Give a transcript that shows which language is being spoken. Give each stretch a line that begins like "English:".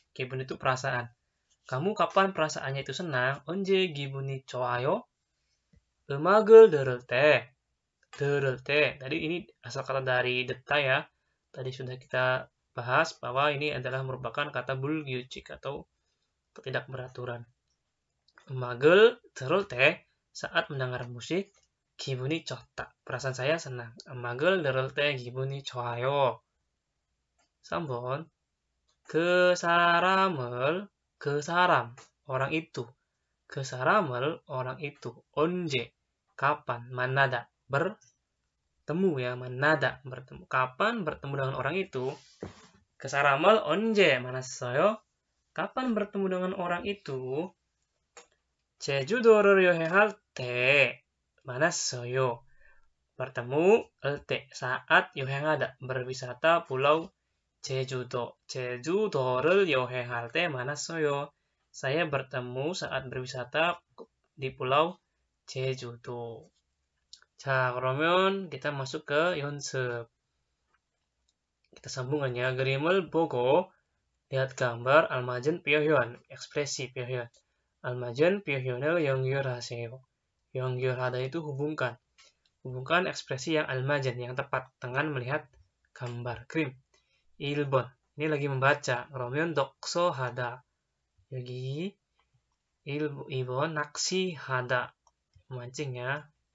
Indonesian: 기분 itu perasaan. Kamu kapan perasaannya itu senang?
Korean: 언제 기분이 좋아요? 음악을 들을 때.
Indonesian: Tadi ini asal kata dari deta ya. Tadi sudah kita bahas bahwa ini adalah merupakan kata 불규칙 atau tidak beraturan.
Korean: 음악을 들을 때
Indonesian: saat mendengar musik
Korean: 기분이 좋다.
Indonesian: perasaan saya senang.
Korean: 음악을 들을 때 기분이 좋아요. 3번.
Indonesian: 그 사람, orang itu. 그 사람을, orang itu. 언제, kapan, 만나다, bertemu ya, 만나다, bertemu. Kapan bertemu dengan orang itu?
Korean: 그 사람을 언제 만났어요?
Indonesian: Kapan bertemu dengan orang itu?
Korean: 제주도를 여행할 때 만났어요.
Indonesian: bertemu 때 saat 여행하다 berwisata pulau 제주도.
Korean: 제주도를 여행할 때 만났어요.
Indonesian: Saya bertemu saat berwisata di pulau 제주도.
Korean: 자, 그러면
Indonesian: kita masuk ke 연습. kita sambungannya.
Korean: 그림을 보고
Indonesian: lihat gambar
Korean: 알맞은 표현, ekspresi 표현. 알맞은 표현을 연결하세요.
Indonesian: 연결하다 itu hubungkan. Hubungkan ekspresi yang almajan, yang tepat dengan melihat gambar. 그림. 1번. Ini lagi membaca.
Korean: 그러면 독서하다. 여기 2번 낚시하다.
Indonesian: Memancing ya.